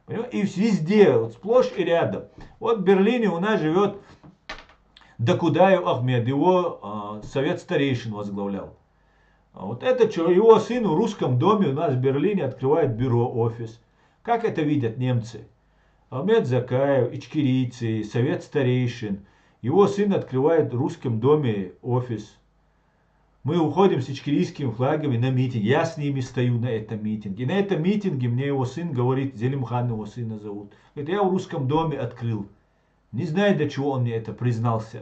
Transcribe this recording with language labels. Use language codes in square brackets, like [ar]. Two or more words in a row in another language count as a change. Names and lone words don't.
[ru] И везде, вот сплошь и рядом. Вот в Берлине у нас живет Докудаев Ахмед, его совет старейшин возглавлял. Вот это его сын в русском доме у нас в Берлине открывает бюро, офис. Как это видят немцы? Ахмед Закаев, ичкерийцы, совет старейшин. Его сын открывает в русском доме офис. Мы уходим с ичкерийскими флагами на митинг. Я с ними стою на этом митинге. И на этом митинге мне его сын говорит, Зелимхан его сына зовут. Говорит, я в русском доме открыл. Не знаю, для чего он мне это признался.